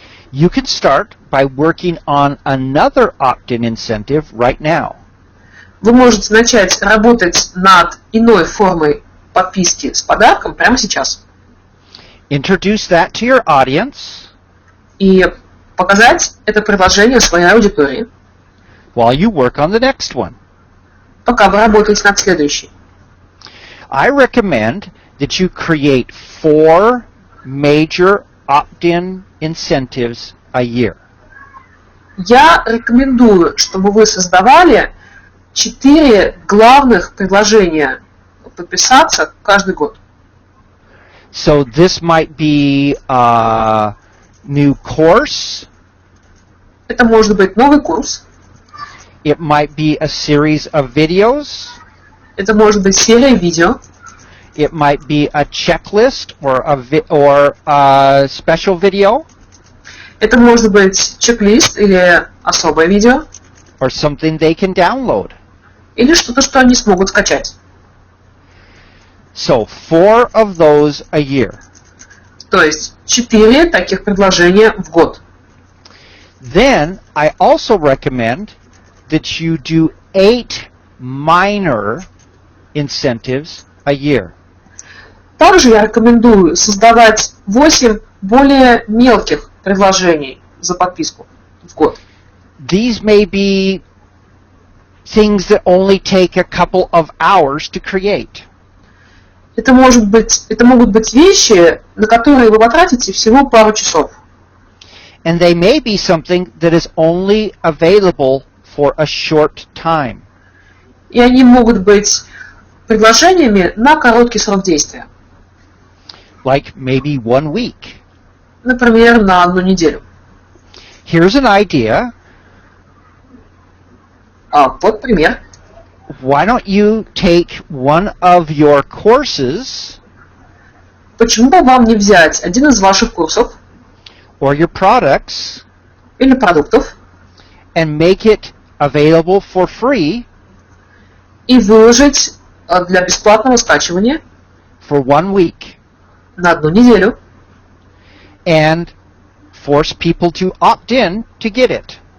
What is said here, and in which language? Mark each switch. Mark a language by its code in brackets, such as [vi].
[en] You can start by working on another opt-in incentive right now. [ru] Вы можете начать работать над иной формой подписки с подарком прямо сейчас. [en] Introduce that to your audience. [ru] И показать это предложение своей аудитории, [en] While you work on the next one. [ru] пока вы работаете над следующей. [en] I recommend that you create 4 major opt-in incentives a year. [ru] Я рекомендую, чтобы вы создавали 4 главных предложения подписаться каждый год. [en] So this might be a new course. [ru] Это может быть новый курс, [en] It might be a series of videos. [ru] это может быть серия видео, [en] It might be a checklist or a special video [ru] это может быть чек-лист или особое видео, [en] or something they can download. [ru] или что-то, что они смогут скачать. [en] So 4 of those a year. [ru] То есть 4 таких предложения в год. [en] Then I also recommend that you do 8 minor incentives a year. [ru] Также я рекомендую создавать 8 более мелких предложений за подписку в год. [en] These may be things that only take a couple of hours to create. [ru] Это могут быть вещи, на которые вы потратите всего пару часов. [en] And they may be something that is only available for a short time. [ru] И они могут быть предложениями на короткий срок действия. [en] Like maybe 1 week. [ru] Например, на 1 неделю. [en] Here's an idea. [ru] Вот пример. [en] Why don't you take one of your courses [ru] Почему бы вам не взять один из ваших курсов [en] or your products [ru] или продуктов [en] and make it available for free [ru] и выложить для бесплатного скачивания [en] for 1 week [ru] на 1 неделю [en] and force people to opt in to get it?